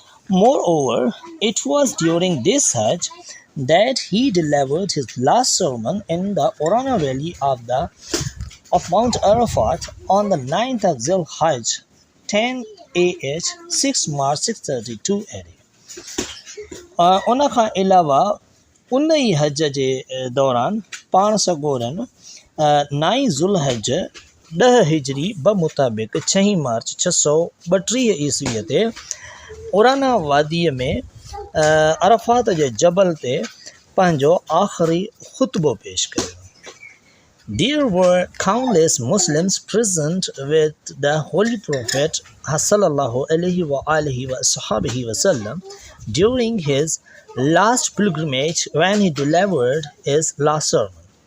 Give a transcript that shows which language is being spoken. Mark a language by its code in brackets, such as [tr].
[en] Moreover, it was during this hajj that he delivered his last sermon in the Urana valley of Mount Arafat on the 9th of Zul Hajj 10 AH 6 March 632 AD. [sd] उन खां अलावा उन ई हज जे दौरान पाण सगोरन 9 ज़ुल हज 10 हिजरी मुताबिक़ 6 मार्च 632 ईस्वीअ ते उराना वादीअ में अरफात जे जबल ते पंहिंजो आख़िरी ख़ुतबो पेश कयो. [en] There were countless Muslims present with the Holy Prophet sallallahu alaihi wasallam during his last pilgrimage when he delivered his last sermon.